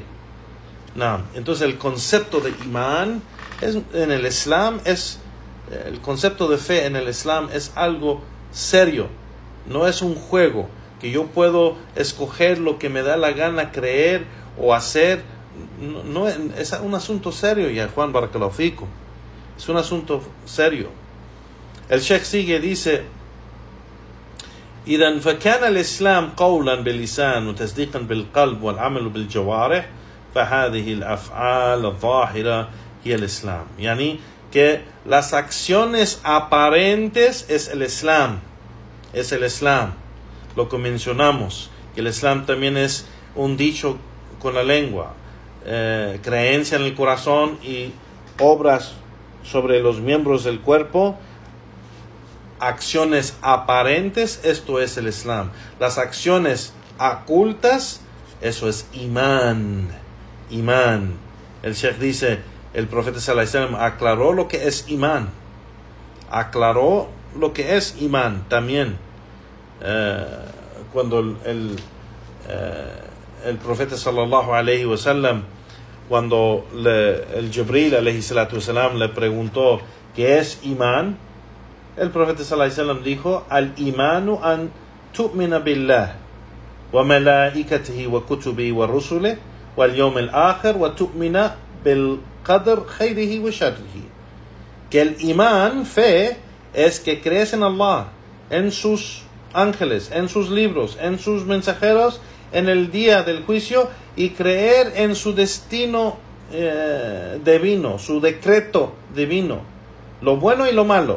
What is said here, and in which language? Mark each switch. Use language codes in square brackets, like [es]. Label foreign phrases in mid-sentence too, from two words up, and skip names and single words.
[es] Entonces el concepto de imán en el Islam el concepto de fe en el Islam es algo serio, no es un juego que yo puedo escoger lo que me da la gana creer o hacer. No, es un asunto serio, ya Juan, [ar] بارك الله فيكم, [es] es un asunto serio. El Sheikh sigue, dice: [ar] إذا فكان الإسلام قولا باللسان وتصديقا بالقلب والعمل بالجوارح فهذه الأفعال الظاهرة هي الإسلام. [es] يعني que las acciones aparentes es el Islam, lo que mencionamos, que el Islam también es un dicho con la lengua, creencia en el corazón y obras sobre los miembros del cuerpo. Acciones aparentes, esto es el Islam. Las acciones ocultas, eso es imán. El Sheikh dice, el profeta [ar] صلى الله عليه وسلم [es] aclaró lo que es imán. También cuando el profeta [ar] صلى الله عليه وسلم, [es] cuando el Jibril [ar] عليه الصلاة والسلام [es] le preguntó qué es imán, el profeta [ar] صلى الله عليه وسلم [es] dijo: [ar] الإيمان أن تؤمن بالله وملائكته وكتبه ورسله واليوم الآخر وتؤمن بالقدر خيره وشره. [es] Que el imán, fe, es que crees en Allah, en sus ángeles, en sus libros, en sus mensajeros, en el día del juicio, y creer en su destino divino, su decreto divino, lo bueno y lo malo.